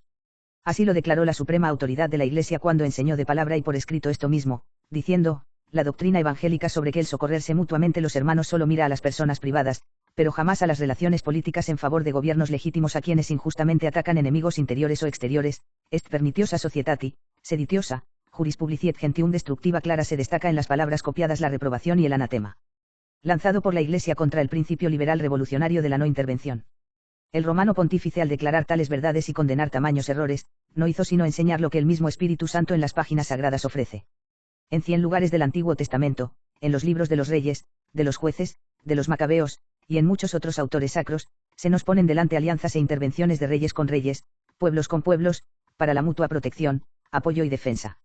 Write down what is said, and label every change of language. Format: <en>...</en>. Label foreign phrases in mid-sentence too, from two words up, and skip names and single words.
<es>Así lo declaró la suprema autoridad de la Iglesia cuando enseñó de palabra y por escrito esto mismo, diciendo, la doctrina evangélica sobre que el socorrerse mutuamente los hermanos solo mira a las personas privadas, pero jamás a las relaciones políticas en favor de gobiernos legítimos a quienes injustamente atacan enemigos interiores o exteriores,</es> <la>est pernitiosa societati, seditiosa, juris publiciet gentium destructiva</la> <es>clara se destaca en las palabras copiadas la reprobación y el anatema. Lanzado por la Iglesia contra el principio liberal revolucionario de la no intervención. El romano pontífice al declarar tales verdades y condenar tamaños errores, no hizo sino enseñar lo que el mismo Espíritu Santo en las páginas sagradas ofrece. En 100 lugares del Antiguo Testamento, en los libros de los reyes, de los jueces, de los macabeos, y en muchos otros autores sacros, se nos ponen delante alianzas e intervenciones de reyes con reyes, pueblos con pueblos, para la mutua protección, apoyo y defensa.</es>